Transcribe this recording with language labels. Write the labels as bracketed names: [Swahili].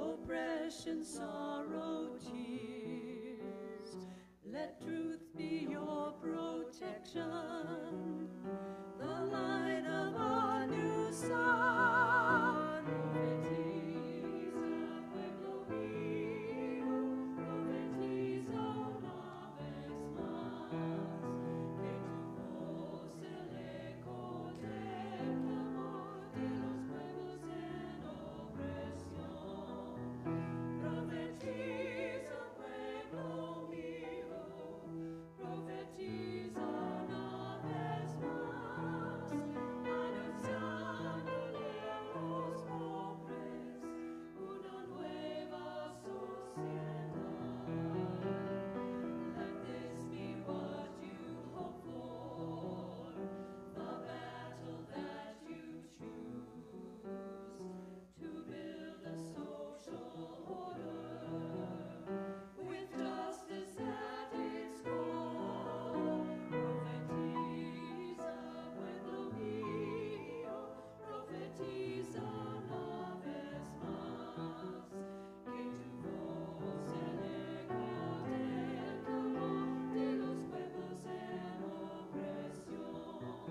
[English] depression, sorrow, tears. Let truth be your protection, the light of a new sun. [Spanish] Profetiza, pueblo mío, profetiza una vez más, que tu voz el eco del clamor de los pueblos en opresión. Profetiza, pueblo mío, profetiza una vez más, anunciándole a los pobres una nueva sociedad. [English] Let this be what you hope for, the battle that you choose, to build a social order with justice at its core. [Spanish] Profetiza, pueblo mío, profetiza una vez más, que tu voz el eco del clamor de los pueblos en opresión.